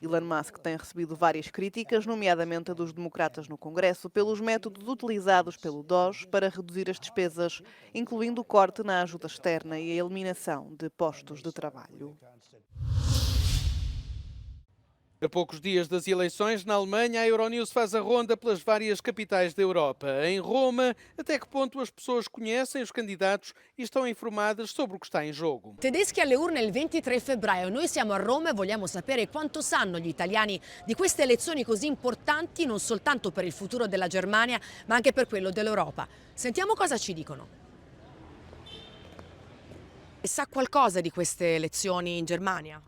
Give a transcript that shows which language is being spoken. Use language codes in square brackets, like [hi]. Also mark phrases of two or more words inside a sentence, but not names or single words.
[pt] Elon Musk tem recebido várias críticas, nomeadamente a dos democratas no Congresso, pelos métodos utilizados pelo DOGE para reduzir as despesas, incluindo o corte na ajuda externa e a eliminação de postos de trabalho. A poucos dias das eleições na Alemanha, a Euronews faz a ronda pelas várias capitais da Europa. Em Roma, até que ponto as pessoas conhecem os candidatos e estão informadas sobre o que está em jogo? [it] Tedeschi alle urne il 23 febbraio. Noi siamo a Roma e vogliamo sapere quanto sanno gli italiani di queste elezioni così importanti, non soltanto per il futuro della Germania, ma anche per quello dell'Europa. Sentiamo cosa ci dicono. Sa qualcosa di queste elezioni in Germania?